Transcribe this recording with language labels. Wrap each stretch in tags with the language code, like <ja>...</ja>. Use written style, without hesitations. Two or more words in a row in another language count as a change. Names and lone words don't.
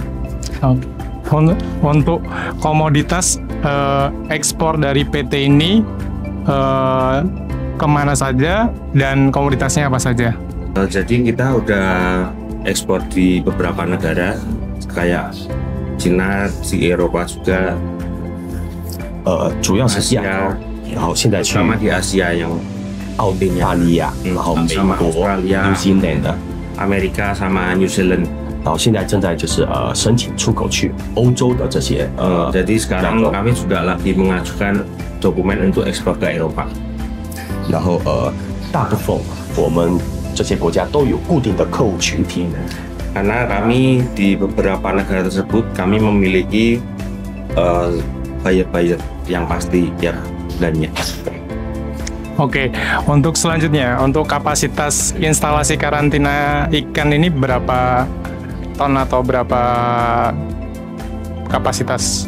<id>Untuk komoditas ekspor dari PT ini kemana saja dan komoditasnya apa saja? Jadi kita udah ekspor di beberapa negara kayak Cina, di Eropa juga.</id> <zh>主要是亚洲，然后现在去</zh> <id>sama di Asia yang</id> <zh>澳大利亚，然后美</zh> <id>sama</id> <zh>国、 Australia, New Zealand 的，</zh> <id>Amerika sama New Zealand.</id> <zh>然后现在正在就是申请出口去欧洲的这些</zh> <id>Jadi sekarang kami juga lagi mengajukan dokumen untuk ekspor ke Eropa.</id> <zh>然后大部分我们这些国家都有固定的客户群体。</zh> <id>Karena kami di beberapa negara tersebut kami memiliki buyer-buyer yang pasti tiap bulannya. Oke, untuk selanjutnya, untuk kapasitas instalasi karantina ikan ini berapa ton atau berapa kapasitas?</id>